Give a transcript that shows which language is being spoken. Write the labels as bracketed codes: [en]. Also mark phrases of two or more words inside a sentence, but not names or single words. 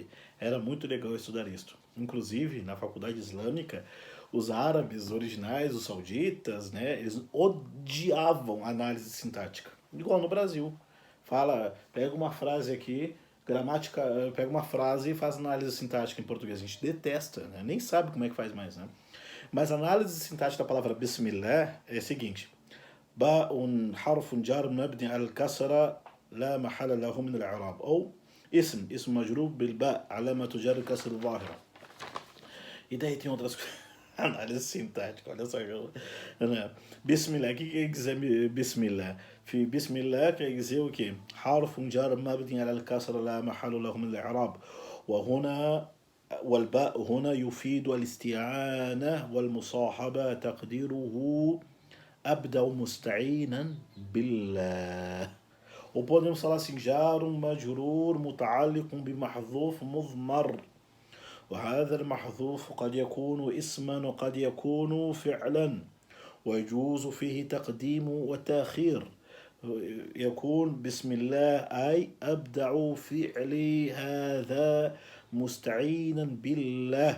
[pt] Era muito legal estudar isso. Inclusive, na faculdade islâmica, os árabes originais, os sauditas, né, eles odiavam análise sintática. Igual no Brasil. Fala, pega uma frase aqui, gramática, pega uma frase e faz análise sintática em português. A gente detesta, né? Nem sabe como é que faz mais, né? Mas a análise sintática da palavra Bismillah é a seguinte: [ar] باء حرف جار مبني على الكسرة لا محل له من الإعراب أو اسم مجرور بالباء علامة جر الكسر الظاهرة. [pt] E daí tem outras coisas. Análise sintática, olha só. Bismillah, o que quer dizer Bismillah? Bismillah quer dizer o quê? [ar] حرف جار مبني على الكسرة لا محل له من الإعراب وهنا والباء هنا يفيد الاستعانة والمصاحبة تقديره أبدأ مستعينا بالله. [pt] Ou podemos falar assim: [ar] جار مجرور متعلق بمحذوف مضمر وهذا المحذوف قد يكون اسما وقد يكون فعلا ويجوز فيه تقديم وتأخير. يكون بسم الله أي أبدأ فعلي هذا مستعينا بالله